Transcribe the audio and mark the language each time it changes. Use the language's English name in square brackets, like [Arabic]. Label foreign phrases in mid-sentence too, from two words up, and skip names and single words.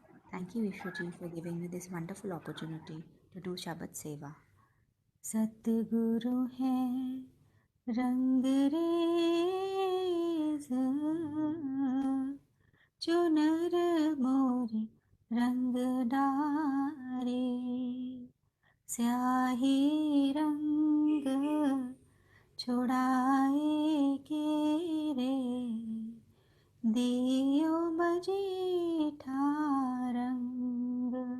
[English] Thank you, Vishwaji, for giving me this wonderful opportunity to do Shabad Seva. [Hindi] सतगुरु है रंग रेज़, जो नर मोरे रंग डारे, स्याही रंग छुड़ाए के रे, दियो मजीठा रंग,